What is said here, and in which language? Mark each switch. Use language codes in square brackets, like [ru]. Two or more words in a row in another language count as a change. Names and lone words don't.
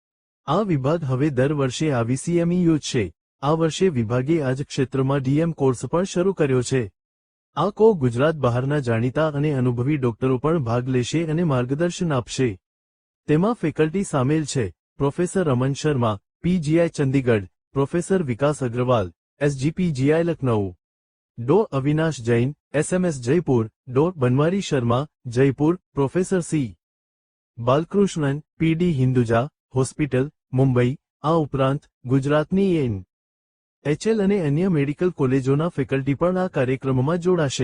[gu] આ વિભાગ હવે દર વર્ષે આવી સીએમઈ યોજશે. આ વર્ષે વિભાગે આ જ ક્ષેત્રમાં ડીએમ કોર્સ પણ શરૂ કર્યો છે. આ કો ગુજરાત બહારના જાણીતા અને અનુભવી ડોક્ટરો પણ ભાગ લેશે અને માર્ગદર્શન આપશે. તેમાં ફેકલ્ટી સામેલ છે પ્રોફેસર અમન શર્મા, પીજીઆઈ ચંદીગઢ, પ્રોફેસર વિકાસ અગ્રવાલ, SGPGI लखनऊ, डॉ अविनाश जैन, SMS जयपुर, डॉ बनवारी शर्मा, जयपुर, प्रोफेसर C बालकृष्णन, PD हिंदुजा હોસ્પિટલ, મુંબઈ, આ ઉપરાંત ગુજરાતની HL અને અન્ય મેડિકલ કોલેજોના ફેકલ્ટી પણ આ કાર્યક્રમમાં જોડાશે.